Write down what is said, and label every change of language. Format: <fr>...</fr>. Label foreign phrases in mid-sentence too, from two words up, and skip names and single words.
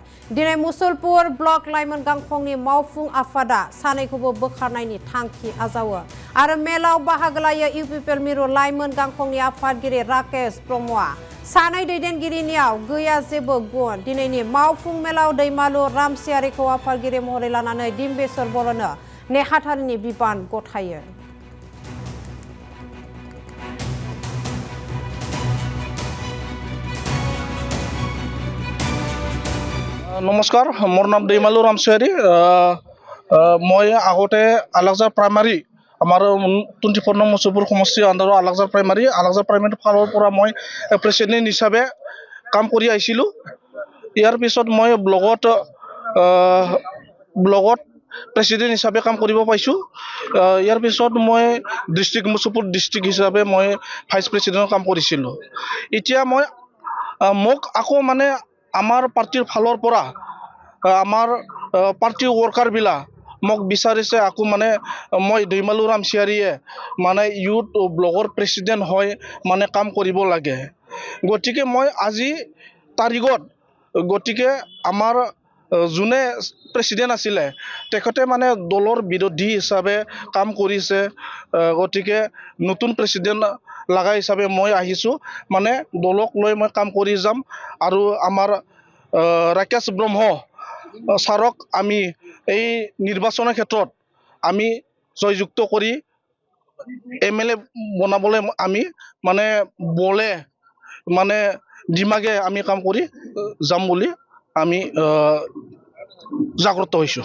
<brx>दिनै मुसलपुर ब्लक लाइमोन गांखंनि मावफुं आफादा सानैखौबो बोखारनायनि थांखि आजावो आरो मेलाव बाहागो लायो इउपिपिएल मिरु लाइमोन गांखंनि आफादगिरि राकेश ब्रह्मआ। सानै दैदेनगिरिनियाव गैया जेबो गुन। दिनैनि मावफुं मेलाव दैमालु रामसियारिखौ आफादगिरि महरै लानानै डिम्बेश्वर बर'नो नेहाथारिनि बिबान गथायो।</brx> <as>নমস্কাৰ, মোৰ নাম दैमालु रामसियारि। মই আগতে আলাকজাৰ প্ৰাইমাৰী আমাৰ 24 নং মুছলপুৰ সমষ্টিৰ আণ্ডাৰৰ আলাকজাৰ প্ৰাইমাৰী ফালৰ পৰা মই প্ৰেচিডেণ্ট হিচাপে কাম কৰি আহিছিলোঁ। ইয়াৰ পিছত মই ব্লগত প্ৰেচিডেণ্ট হিচাপে কাম কৰিব পাইছোঁ। ইয়াৰ পিছত মই মুছলপুৰ ডিষ্ট্ৰিক্ট হিচাপে মই ভাইচ প্ৰেচিডেণ্টৰ কাম কৰিছিলোঁ। এতিয়া মোক আকৌ আমাৰ পাৰ্টিৰ ফালৰ পৰা আমাৰ পাৰ্টিৰ ৱৰ্কাৰবিলাক মোক বিচাৰিছে আকৌ মই दैमालु रामसियारिয়ে ইউথ ব্লগৰ প্ৰেচিডেণ্ট হয় কাম কৰিব লাগে। গতিকে মই আজি তাৰিখত আমাৰ যোনে প্ৰেচিডেণ্ট আছিলে তেখেতে দলৰ বিৰোধী হিচাপে কাম কৰিছে। গতিকে নতুন প্ৰেচিডেণ্ট লগা হিচাপে মই আহিছোঁ, দলক লৈ মই কাম কৰি যাম আৰু আমাৰ ৰাকেশ ব্ৰহ্ম ছাৰক আমি এই নিৰ্বাচনৰ ক্ষেত্ৰত আমি জয়যুক্ত কৰি MLA বনাবলৈ আমি বলে দিমাগে আমি কাম কৰি যাম বুলি আমি জাগ্ৰত হৈছোঁ।</as>